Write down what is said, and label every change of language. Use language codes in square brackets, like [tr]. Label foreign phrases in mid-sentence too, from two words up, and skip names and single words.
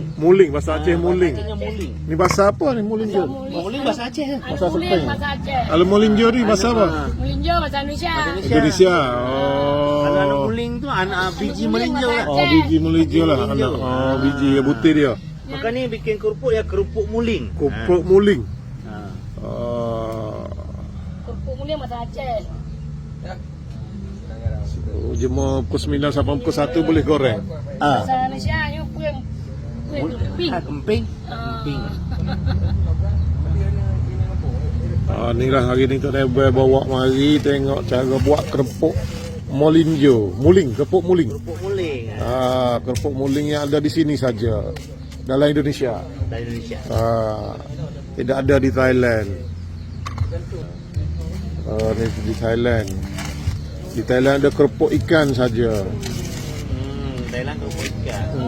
[ms] Muling, bahasa Aceh muling. Acehnya muling. Ni bahasa apa ni melinjo? Muling bahasa Aceh kan? Bahasa Muling Sepang. bahasa Aceh. Kalau melinjo ni bahasa apa? Melinjo bahasa Indonesia. Indonesia. Kalau anak Oh. muling tu anak biji melinjo lah. Oh, biji melinjo lah anak. Oh, biji butir dia. Maka ni bikin kerupuk ya kerupuk muling. Kerupuk muling. Ha. Kerupuk muling bahasa Aceh. Oh, jemur pukul 9 sampai pukul 1 boleh goreng. Bahasa Indonesia ni kuih kemping. Kemping. Kemping. Ni lah hari ni Tok Nebel bawa mari tengok cara buat kerupuk melinjo. Muling, kerupuk muling. Kerupuk muling. Kerupuk muling yang ada di sini saja dalam Indonesia. Dari Indonesia. Tidak ada di Thailand. Ni di Thailand. Di Thailand ada kerupuk ikan saja. Thailand kerupuk ikan.